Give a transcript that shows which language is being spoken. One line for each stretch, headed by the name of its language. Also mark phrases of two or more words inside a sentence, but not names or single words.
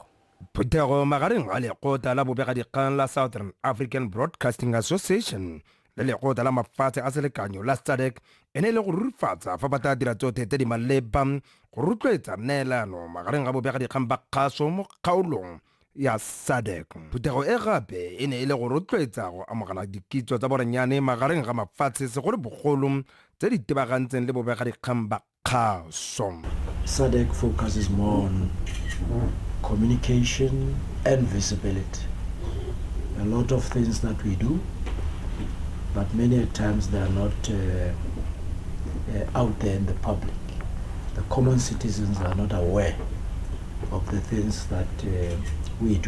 Tswana: Phuthego magareng a lekgotla la bobegadikgang la Southern African Broadcasting Association le lekgotla la mafatshe a selekanyo la SADC e ne le go rurifatsa fa ba tla dira tsotlhe tse di maleba go rotloetsa neelano magareng a bobegadikgang ba kgaso mo kgaolong ya SADC. Phuthego e gape e ne e le go rotloetsa go amogela dikitso tsa borenyane magareng ga mafatshe segolo bogolo tse di tebagantseng le bobegadikgang ba kgaso.
English: SADC focuses more on communication and visibility. A lot of things that we do, but many times they are not out there in the public. The common citizens are not aware of the things that we do.